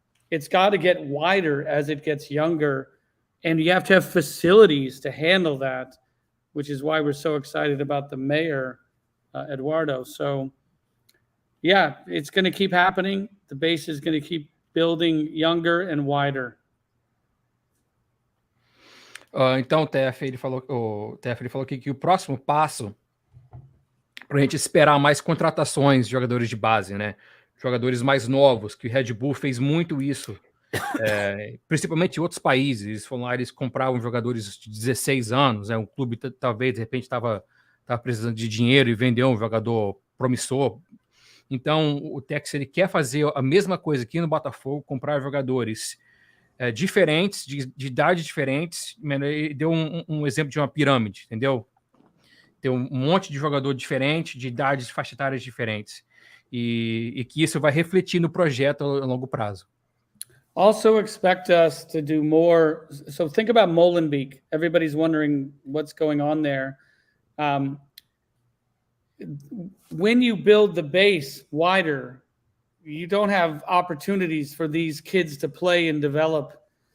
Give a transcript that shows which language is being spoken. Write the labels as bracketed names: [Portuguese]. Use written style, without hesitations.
[English] It's got to get wider as it gets younger, and you have to have facilities to handle that, which is why we're so excited about the mayor, Eduardo. So, yeah, it's going to keep happening. The base is going to keep building younger and wider. [Portuguese] Então, o TF ele falou que o próximo passo para a gente esperar mais contratações de jogadores de base, né? Jogadores mais novos, que o Red Bull fez muito isso, principalmente em outros países. Eles foram lá, eles compravam jogadores de 16 anos, né? Um clube talvez de repente estava precisando de dinheiro e vendeu um jogador promissor. Então, o Textor ele quer fazer a mesma coisa aqui no Botafogo, comprar jogadores diferentes, de idades diferentes. Ele deu um exemplo de uma pirâmide, entendeu? ter um monte de jogador diferente, de idades, faixa etárias diferentes. E que isso vai refletir no projeto a longo prazo. [English] Also expect us to do more. So think about Molenbeek. Everybody's wondering what's going on there. When you build the base wider, you don't have opportunities for these kids to play and develop.